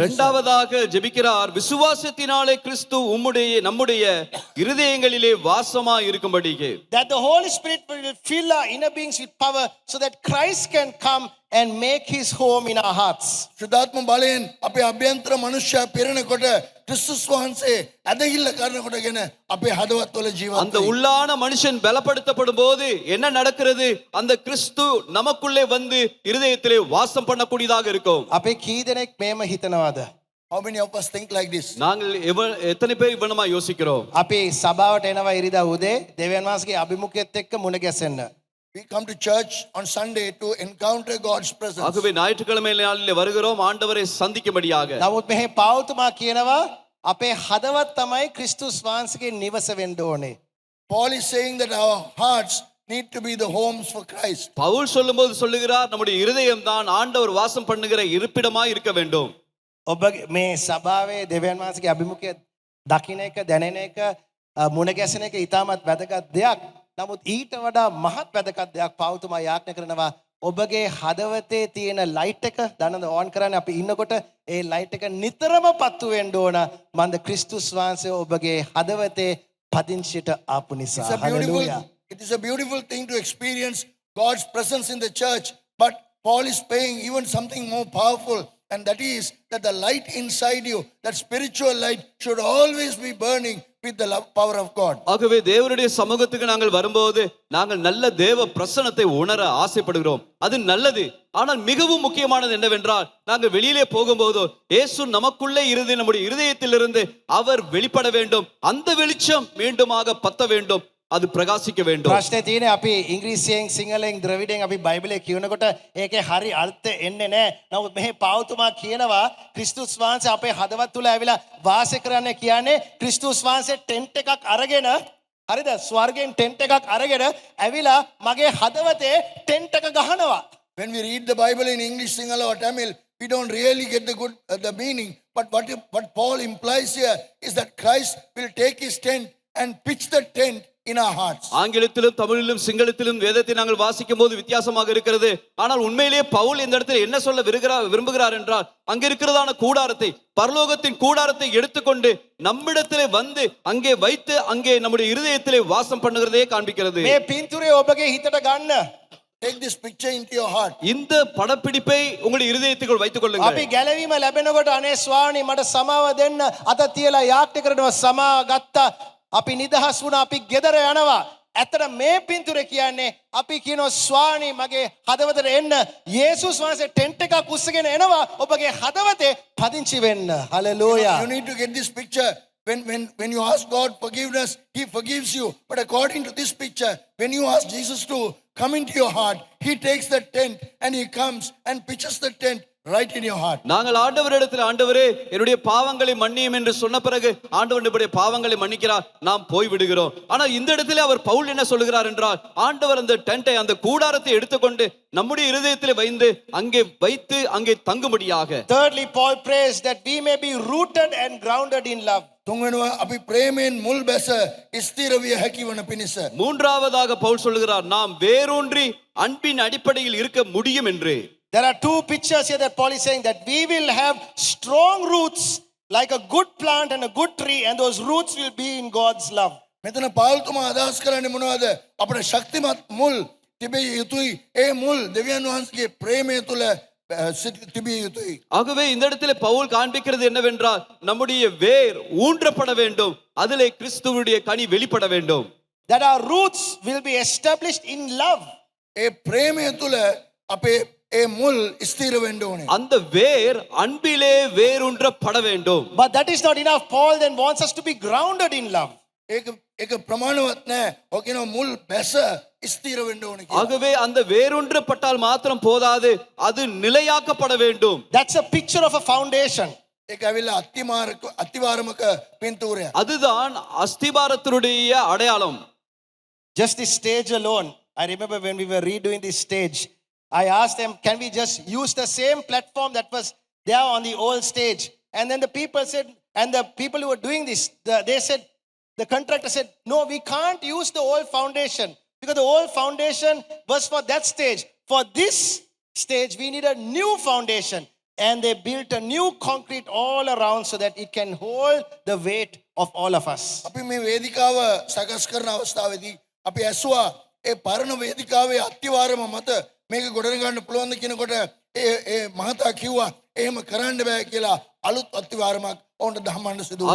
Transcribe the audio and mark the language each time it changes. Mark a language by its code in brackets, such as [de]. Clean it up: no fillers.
[ta] இரண்டாவதாக ஜெபிக்கிறார் விசுவாசத்தினாலே கிறிஸ்து நம்முடைய இருதயங்களிலே வாசமாய் இருக்கும்படிக்கு. [en] That the Holy Spirit will fill our inner beings with power so that Christ can come and make his home in our hearts. [si] ශුද්ධාත්ම බලයෙන් අපේ අභ්‍යන්තර මනුෂ්‍යය පිරෙනකොට ක්‍රිස්තුස් වහන්සේ ඇදහිල්ල කරනකොටගෙන අපේ හදවත් තුළ ජීවත් [ta] அந்த உள்ளான மனுஷன் பலப்படுத்தப்படும் போது என்ன நடக்கிறது? அந்த கிறிஸ்து நமக்குள்ளே வந்து இருதயத்திலே வாசம் பண்ணக்கூடியதாக இருக்கும். [si] අපේ කී දෙනෙක් මේම හිතනවාද? [en] How many of us think like this? [ta] நாங்கள் எத்தனை பேர் இவ்வளமா யோசிக்கிறோம்? [si] අපි සභාවට එනවා ඉරිදා උදේ දෙවියන් වහන්සේගේ අභිමුඛයත් එක්ක මුණ ගැසෙන්න. [en] We come to church on Sunday to encounter God's presence. [ta] ஆகவே ஞாயிற்றுக்கிழமை நாளிலே வருகிறோம் ஆண்டவரை சந்திக்கும்படியாக. [si] නමුත් මෙහි පෞතුමා කියනවා අපේ හදවත් තමයි ක්‍රිස්තුස් වහන්සේගේ නිවස වෙන්න ඕනේ. [en] Paul is saying that our hearts need to be the homes for Christ. [ta] Pavul சொல்லும்போது சொல்லுகிறார் நம்முடைய இருதயம் தான் ஆண்டவர் வாசம் பண்ணுகிற இருப்பிடமாய் இருக்க வேண்டும். [si] ඔබ මේ සභාවේ දෙවියන් වහන්සේගේ අභිමුඛය දකින්න එක දැනෙන එක මුණ ගැසෙන එක ඉතාමත් වැදගත් දෙයක්. නමුත් ඊට වඩා මහත් වැදගත් දෙයක් පෞතුමා යාඥා කරනවා ඔබගේ හදවතේ තියෙන ලයිට් එක දන්නද ඔන් කරන්නේ අපි ඉන්නකොට ඒ ලයිට් එක නිතරම පත්තු වෙන්න ඕන මන්ද ක්‍රිස්තුස් වහන්සේ ඔබගේ හදවතේ පදිංචියට ආපු නිසා. [en] Hallelujah. It is a beautiful thing to experience God's presence in the church, but Paul is saying even something more powerful, and that is that the light inside you, that spiritual light, should always be burning with the power of God. [ta] ஆகவே தேவனுடைய சமூகத்துக்கு நாங்கள் வரும்போது நாங்கள் நல்ல தேவ பிரசன்னத்தை உணர ஆசைப்படுகிறோம். அது நல்லது. ஆனால் மிகவும் முக்கியமானது என்னவென்றால் நாங்கள் வெளியிலே போகும்போது இயேசு நமக்குள்ளே இருந்து நம்முடைய இருதயத்திலிருந்து அவர் வெளிப்பட வேண்டும். அந்த வெளிச்சம் மீண்டுமாக பத்த வேண்டும். அது பிரகாசிக்க வேண்டும். [si] ප්‍රශ්නේ තියෙන්නේ අපි ඉංග්‍රීසියෙන් සිංහලෙන් ද්‍රවිඩෙන් අපි බයිබලයේ කියනකොට ඒකේ හරි අර්ථය එන්නේ නැහැ. නමුත් මෙහි පෞතුමා කියනවා ක්‍රිස්තුස් වහන්සේ අපේ හදවත් තුල ඇවිලා වාසය කරන්න කියන්නේ ක්‍රිස්තුස් වහන්සේ ටෙන්ට් එකක් අරගෙන හරිද ස්වර්ගයෙන් ටෙන්ට් එකක් අරගෙන ඇවිලා මගේ හදවතේ ටෙන්ට් එක ගහනවා. [en] when we read the Bible in English, Sinhala or Tamil, we don't really get the meaning. But what Paul implies here is that Christ will take his tent and pitch the tent in our hearts. [ta] ஆங்கிலத்திலும் தமிழிலும் சிங்களத்திலும் வேதத்தை நாங்கள் வாசிக்கும் போது வித்தியாசமாக இருக்கிறது. ஆனால் உண்மையிலேயே பவுல் இந்த இடத்துல என்ன சொல்ல விரும்புகிறார் என்றால், அங்க இருக்கிறதான கூடாரத்தை, பரலோகத்தின் கூடாரத்தை எடுத்துக்கொண்டு நம்மிடத்திலே வந்து அங்கே வைத்து அங்கே நம்முடைய இருதயத்திலே வாசம் பண்ணுகிறதே காண்பிக்கிறது. [si] මේ පින්තූරය ඔබගේ හිතට ගන්න. [en] Take this picture into your heart. [ta] இந்த படப்பிடிப்பை உங்களுடைய இருதயத்துக்குள் வைத்துக் கொள்ளுங்கள். [si] අපි ගැලවීම ලැබෙනකොට අනේ ස්වාමී මට සමාව දෙන්න අත තියලා යාඥා කරනවා, සමාව ගත්තා, අපි නිදහස් වුණා, අපි ගෙදර යනවා. ඇත්තට මේ පින්තූරය කියන්නේ අපි කියනවා ස්වාමී මගේ හදවතට එන්න, යේසුස් වහන්සේ ටෙන්ට් එකක් උස්සගෙන එනවා ඔබගේ හදවතේ පදිංචි වෙන්න. Hallelujah. [en] You need to get this picture. When you ask God forgiveness, he forgives you. But according to this picture, when you ask Jesus to come into your heart, he takes the tent and he comes and pitches the tent right in your heart. [ta] நாங்கள் ஆண்டவரிடத்தில், ஆண்டவரே என்னுடைய பாவங்களை மன்னியும் என்று சொன்ன பிறகு ஆண்டவர் நம்முடைய பாவங்களை மன்னிக்கிறார், நாம் போய் விடுகிறோம். ஆனால் இந்த இடத்துல அவர் பவுல் என்ன சொல்லுகிறார் என்றால், ஆண்டவர் அந்த டென்ட்டை, அந்த கூடாரத்தை எடுத்துக்கொண்டு நம்முடைய இருதயத்தில் வைத்து அங்கே தங்கும்படியாக. [en] Thirdly, Paul prays that we may be rooted and grounded in love. [si] තුන්වෙනුව අපි ප්‍රේමයෙන් මුල් බැස ස්ථිර විය හැකි වන පිණිස. [ta] மூன்றாவதாக பவுல் சொல்லுகிறார், நாம் வேரூன்றி அன்பின் அடிப்படையில் இருக்க முடியும் என்று. [en] There are two pictures here that Paul is saying that we will have strong roots like a good plant and a good tree, and those roots will be in God's love. [si] මෙතන පාවුල්තුමා අදහස් කරන්නේ මොනවද? අපේ ශක්තිමත් මුල් තිබිය යුතුයි. ඒ මුල් දෙවියන් වහන්සේගේ ප්‍රේමය තුල තිබිය යුතුයි. [ta] ஆகவே இந்த இடத்துல பவுல் காண்பிக்கிறது என்னவென்றால், நம்முடைய வேர் ஊன்றப்பட வேண்டும், அதிலே கிறிஸ்துவுடைய கனி வெளிப்பட வேண்டும். [en] That our roots will be established in love. [si] ඒ ප්‍රේමය තුල අපේ ඒ මුල් ස්ථිර වෙන්න ඕනේ. [ta] அந்த வேர் அன்பிலே வேரூன்றப்பட வேண்டும். [en] But that is not enough. Paul then wants us to be grounded in love. [si] ඒක ප්‍රමාණවත් නැහැ. ඔකින මුල් බැස ස්ථිර වෙන්න ඕනේ කියලා. [ta] ஆகவே அந்த வேரூன்றப்பட்டால் மாத்திரம் போதாது, அது நிலையாக்கப்பட வேண்டும். [en] That's a picture of a foundation. [si] ඒක ඇවිල්ලා අතිවාරමක පින්තූරය. [ta] அதுதான் அஸ்திபாரத்தினுடைய அடையாளம். [en] Just this stage alone. I remember when we were redoing this stage, I asked them, can we just use the same platform that was there on the old stage? And then the people said, and the people who were doing this, they said, the contractor said, no, we can't use the old foundation because the old foundation was for that stage. For this stage, we need a new foundation. And they built a new concrete all around so that it can hold the weight of all of us. [si] අපි මේ වේදිකාව සකස් කරන අවස්ථාවේදී අපි ඇසුවා ඒ පරණ වේදිකාවේ අතිවාරම මත මේක ගොඩනගන්න පුළුවන්ද කියනකොට ඒ මහතා කිව්වා එහෙම කරන්න බෑ කියලා අලුත් අතිවාරමක් ඔවුන්ට දහමන්න සිදු වුණා.